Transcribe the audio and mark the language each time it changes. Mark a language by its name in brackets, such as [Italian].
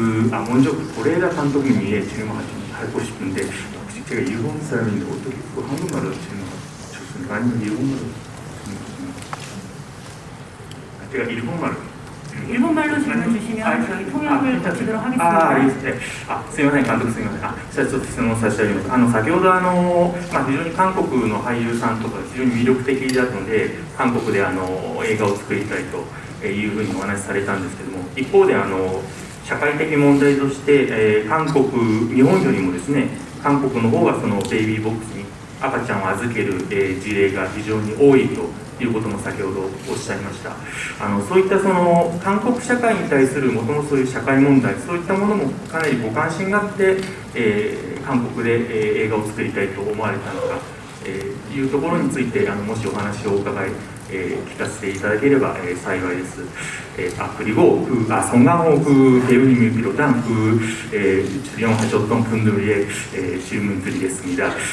[Korean] 먼저 고레다 감독님이 질문하고 싶은데 혹시 제가 일본 사람인데 어떻게 한국말로 질문하셨습니까? 아니면 일본말로 질문하셨습니까? 제가 일본말로 질문 주시면 저희 통역을 거치도록 하겠습니다. [Japanese] すみません、監督すみません。じゃあちょっと質問させてあげます。先ほど非常に韓国の俳優さんとか非常に魅力的だので、韓国で映画を作りたいというふうにお話しされたんですけども、一方で社会的問題として、日本よりもですね、韓国の方がそのベイビーボックスに赤ちゃんを預ける、事例が非常に多いということも先ほどおっしゃいました。そういったその韓国社会に対するもともとそういう社会問題、そういったものもかなりご関心があって、韓国で、映画を作りたいと思われたのか、いうところについてもしお話をお伺い聞かせていただければ、幸いです。 [Korean] 그리고 성강호 배우님을 비롯한 출연하셨던 분들의 질문 드리겠습니다.